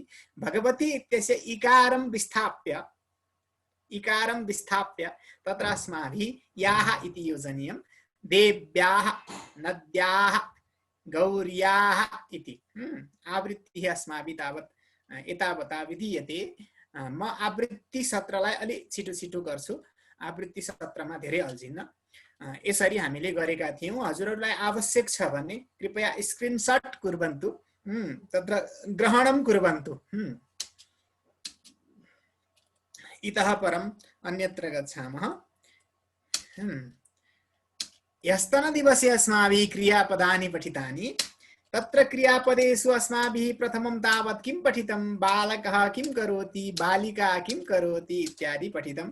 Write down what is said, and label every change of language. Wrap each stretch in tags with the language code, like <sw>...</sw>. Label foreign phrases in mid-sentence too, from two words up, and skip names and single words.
<sa>भगवती इत्यस्य इकारं विस्थाप्य तत्र अस्माभिः याः इति योजनीयं। देव्याः, नद्याः, गौर्याः इति आवृत्तिः अस्माभिः तावत् एतावता विधीयते।</sa> <ne>म आवृत्ति सत्रलाई अलि छिटो छिटो गर्छु, आवृत्ति सत्रमा धेरै अल्झिन्न। यसरी हामीले गरेका थियौं। हजुरहरूलाई आवश्यक छ भने कृपया</ne> <sa>स्क्रिनशट कुर्वन्तु, तत्र ग्रहणं कुर्वन्तु। इतः परम् अन्यत्र गच्छामः। ह्यस्तनदिवसे अस्माभिः क्रियापदानि पठितानि। तत्र क्रियापदेषु अस्माभिः प्रथमं तावत् किं पठितं, बालकः किं करोति, बालिका किं करोति इत्यादि पठितं।</sa>